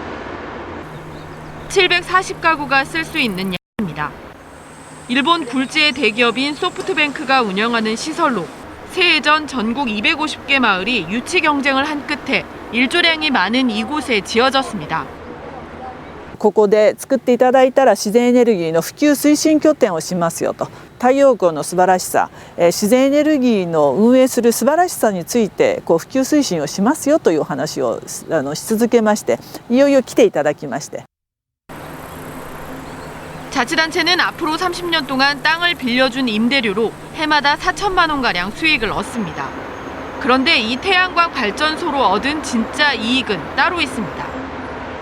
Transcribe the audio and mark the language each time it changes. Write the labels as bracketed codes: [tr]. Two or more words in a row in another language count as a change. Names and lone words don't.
[ko] 740가구가 쓸 수 있는 양입니다. 일본 굴지의 대기업인 소프트뱅크가 운영하는 시설로 새해 전 전국 250개 마을이 유치 경쟁을 한 끝에 일조량이 많은 이곳에 지어졌습니다. [ja] ここで作っていただいたら自然エネルギーの普及推進拠点をしますよと、太陽光の素晴らしさ、自然エネルギーの運営する素晴らしさについて普及推進をしますよという話をし続けまして、いよいよ来ていただきまして。 [ko] 자치단체는 앞으로 30년 동안 땅을 빌려준 임대료로 해마다 4천만 원가량 수익을 얻습니다. 그런데 이 태양광 발전소로 얻은 진짜 이익은 따로 있습니다.